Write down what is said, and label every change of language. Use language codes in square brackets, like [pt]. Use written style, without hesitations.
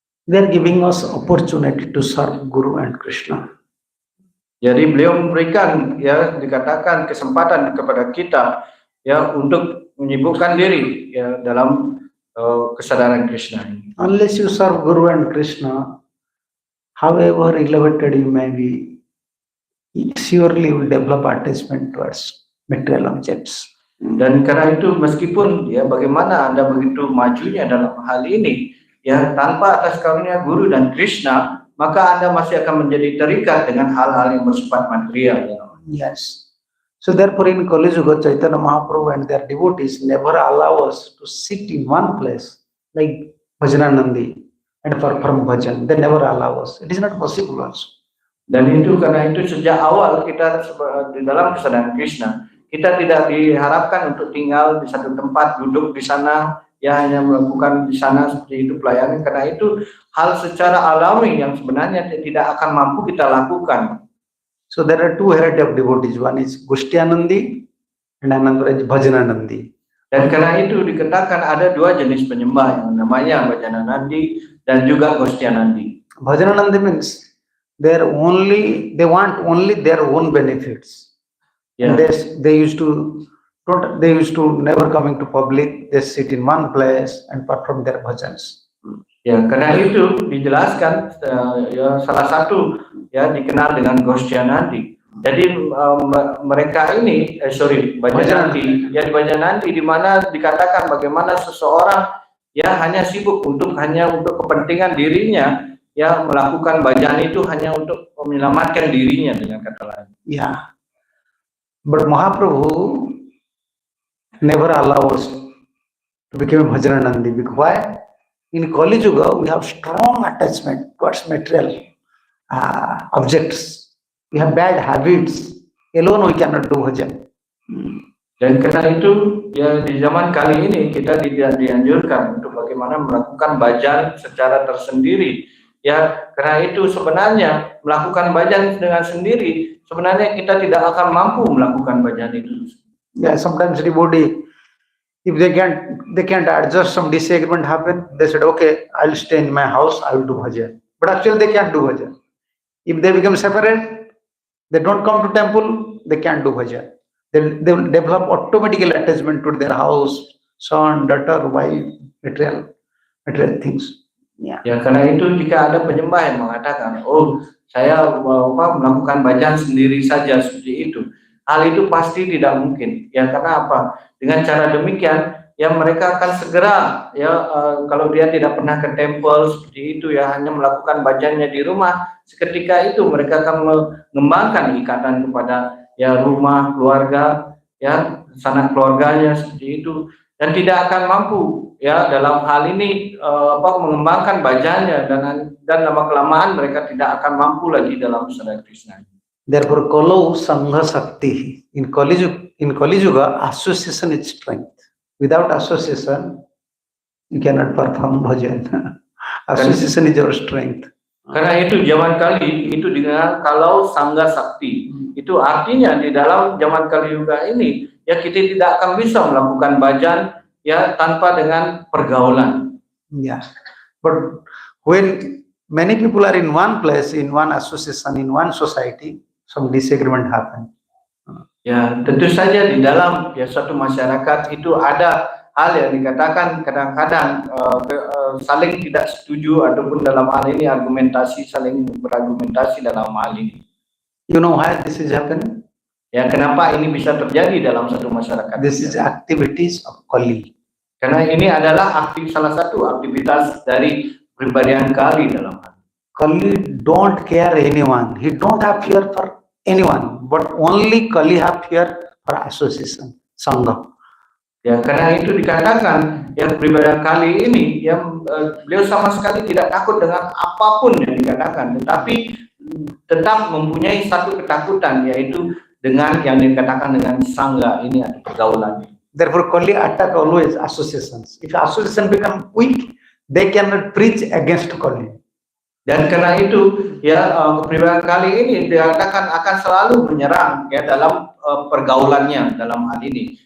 [en] They are giving us opportunity to serve Guru and Krishna. [id] Jadi beliau memberikan dikatakan kesempatan kepada kita untuk menyibukkan diri dalam kesadaran Krishna. [en] Unless you serve Guru and Krishna, however elevated you may be, surely you will develop attachment towards material objects. [id] Dan karena itu meskipun bagaimana Anda begitu majunya dalam hal ini, tanpa atas karunia Guru dan Krishna, maka Anda masih akan menjadi terikat dengan hal-hal yang bersifat material. [en] Yes. So therefore in Kali Yuga, Chaitanya Mahaprabhu and their devotees never allow us to sit in one place like Bhajananandi and perform bhajan. They never allow us. It is not possible also. [id] Dan itu karena itu sejak awal kita di dalam kesadaran Krishna, kita tidak diharapkan untuk tinggal di satu tempat, duduk di sana, ya hanya melakukan di sana seperti itu pelayanan, karena itu hal secara alami yang sebenarnya tidak akan mampu kita lakukan. [en] So there are two varieties of devotees. One is Gushtyanandi and another is Bhajananandi. [id] Dan karena itu dikatakan ada dua jenis penyembah yang namanya Bhajananandi dan juga Gostyanandi. [en] Bhajananandi means they want only their own benefits. [id] Ya. [en] And they used to never coming to public. They sit in one place and perform their bhajans. [id] Ya, karena itu dijelaskan ya salah satu ya dikenal dengan Gostyanandi. Jadi mereka ini Bhajananandi, ya di Bhajananandi di mana dikatakan bagaimana seseorang ya hanya sibuk hanya untuk kepentingan dirinya, ya melakukan bhajan itu hanya untuk menyelamatkan dirinya dengan kata lain. [en] Yeah, but Mahaprabhu never allows to become Bhajananandi. Because why? In Kali Yuga we have strong attachment towards material objects. We have bad habits. Alone we cannot do bhajan. [id] Dan karena itu ya di zaman kali ini kita tidak dianjurkan untuk bagaimana melakukan bhajan secara tersendiri. Ya karena itu sebenarnya melakukan bhajan dengan sendiri sebenarnya kita tidak akan mampu melakukan bhajan itu. [en] Yeah, sometimes everybody, if they can't adjust, some disagreement happen. They said, okay, I'll stay in my house. I will do bhajan. But actually they can't do bhajan. If they become separate, they don't come to temple, they can't do bhajan. They will develop automatically attachment to their house, son, daughter, wife, material things. Yeah. [id] Ya karena itu jika ada penyembah yang mengatakan, oh saya melakukan bhajan sendiri saja seperti itu, hal itu pasti tidak mungkin. Ya karena apa? Dengan cara demikian, ya mereka akan segera ya kalau dia tidak pernah ke temple seperti itu ya hanya melakukan bhajannya di rumah, seketika itu mereka akan mengembangkan ikatan kepada ya rumah, keluarga, ya sanak keluarganya seperti itu dan tidak akan mampu ya dalam hal ini mengembangkan bhajannya dan lama kelamaan mereka tidak akan mampu lagi dalam sadar Krishna. [en] Therefore, Kalo Sangha Sakti in Kali Yuga, association is strength. Without association, you cannot perform bhajan. Association is your strength. [id] Karena itu zaman kali itu dengan kalau Sangha Sakti. Itu artinya di dalam zaman Kali Yuga ini ya kita tidak akan bisa melakukan bhajan ya tanpa dengan pergaulan. [en] Yeah. But when many people are in one place, in one association, in one society, some disagreement happen. [id] Ya, tentu saja di dalam ya suatu masyarakat itu ada hal yang dikatakan kadang-kadang saling tidak setuju ataupun dalam hal ini saling berargumentasi dalam hal ini. [en] You know why this is happening? [id] Ya, kenapa ini bisa terjadi dalam satu masyarakat? [en] This is activities of Kali. [id] Karena ini adalah salah satu aktivitas dari pribadian Kali dalam hal. [en] Kali don't care anyone. He don't have fear for anyone, but only Kali have fear for association, Sangha. [id] Ya, karena itu dikatakan yang pribadian Kali ini yang beliau sama sekali tidak takut dengan apapun yang dikatakan, tetapi tetap mempunyai satu ketakutan yaitu dengan yang dikatakan dengan Sangha ini atau pergaulan. [en] Therefore, Kali attack always associations. If association become weak, they cannot preach against Kali. [id] Dan karena itu ya kepribadian Kali ini dikatakan akan selalu menyerang ya dalam pergaulannya dalam hal ini.